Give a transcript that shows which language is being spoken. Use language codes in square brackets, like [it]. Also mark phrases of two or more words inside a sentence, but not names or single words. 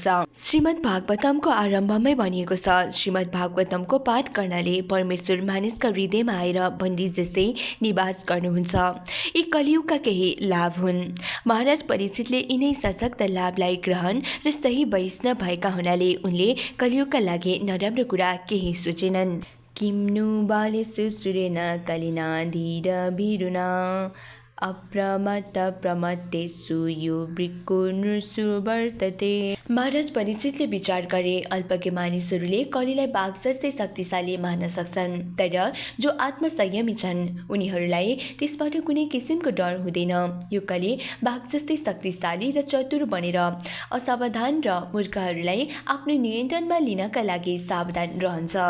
[ne] श्रीमद् भागवतमको आरम्भमै भनिएको छ, श्रीमद् भागवतमको पाठ गर्नाले परमेश्वर मानिसका हृदयमा आएर बन्दी जस्तै निवास गर्नुहुन्छ। यी कलियुगका केही लाभ हुन्। महाराज परीक्षितले यिनै सशक्त लाभलाई ग्रहण र सही वैष्णव भएका हुनाले उनले कलियुगका लागि नराम्रो कुरा केही सोचेनन्। [sa] किम्नु बालेषु सुरेण कलिना धीर भिरुना अप्रमत्त प्रमत्तेषु यो वृक्को नृषु वर्तते। [ne] महाराज परीक्षितले विचार गरे, अल्पज्ञ मानिसहरूले कलिलाई बाघ जस्तै शक्तिशाली मान्न सक्छन्, तर जो आत्मसंयमी छन् उनीहरूलाई त्यसबाट कुनै किसिमको डर हुँदैन। यो कली बाघ जस्तै शक्तिशाली र चतुर बनेर असावधान र मूर्खहरूलाई आफ्नो नियन्त्रणमा लिनका लागि सावधान रहन्छ।